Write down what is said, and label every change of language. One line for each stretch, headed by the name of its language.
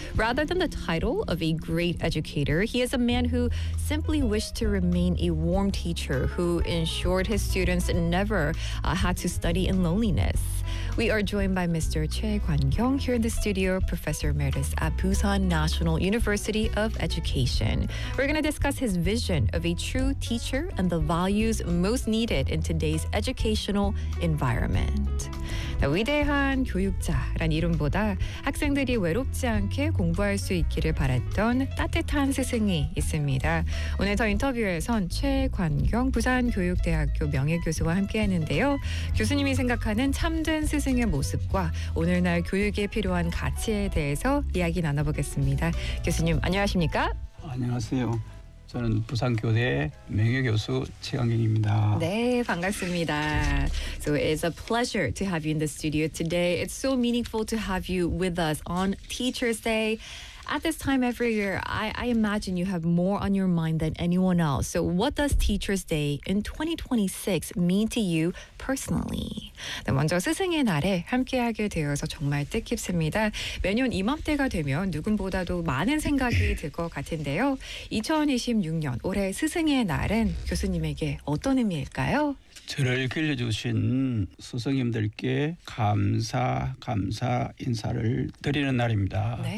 English: Rather than the title of a great educator, he is a man who simply wished to remain a warm teacher who ensured his students never had to study in loneliness. We are joined by Mr. Choi Kwan-kyung here in the studio, Professor Emeritus at Busan National University of Education. We're going to discuss his vision of a true teacher and the values most needed in today's educational environment.
Korean: 위대한 교육자란 이름보다 학생들이 외롭지 않게 공부할 수 있기를 바랐던 따뜻한 스승이 있습니다. 오늘 더 인터뷰에선 최관경 부산교육대학교 명예교수와 함께했는데요. 교수님이 생각하는 참된 스승의 모습과 오늘날 교육에 필요한 가치에 대해서 이야기 나눠보겠습니다. 교수님 안녕하십니까? 안녕하세요. 저는 부산교대 명예교수 최관경입니다. 네, 반갑습니다.
English: So it's a pleasure to have you in the studio today. It's so meaningful to have you with us on Teacher's Day. At this time every year, I imagine you have more on your mind than anyone else. So what does Teacher's Day in 2026 mean to you personally?
Korean: 네, 먼저 스승의 날에 함께하게 되어서 정말 뜻깊습니다. 매년 이맘때가 되면 누군보다도 많은 생각이 들 것 같은데요. 2026년 올해 스승의 날은 교수님에게 어떤 의미일까요? 저를 길러주신 스승님들께 감사 인사를 드리는 날입니다. 네.